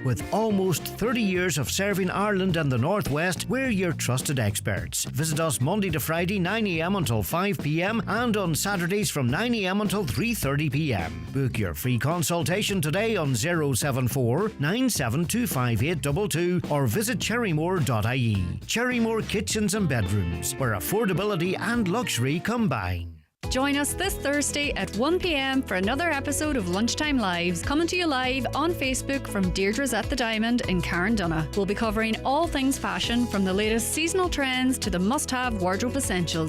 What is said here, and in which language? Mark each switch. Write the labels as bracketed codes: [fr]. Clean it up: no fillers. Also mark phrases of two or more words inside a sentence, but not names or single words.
[en] With almost 30 years of serving Ireland and the Northwest, we're your trusted experts. Visit us Monday to Friday 9 a.m. until 5 p.m. and on Saturdays from 9 a.m. until 3:30 p.m. Book your free consultation today on 074 9725822 or visit cherrymore.ie. Cherrymore Kitchens and Bedrooms, where affordability and luxury combine. join us this Thursday at 1 p.m. for another episode of Lunchtime Lives, coming to you live on Facebook from Deirdre's at the Diamond in Carndonagh. We'll be covering all things fashion, from the latest seasonal trends to the must-have wardrobe essentials.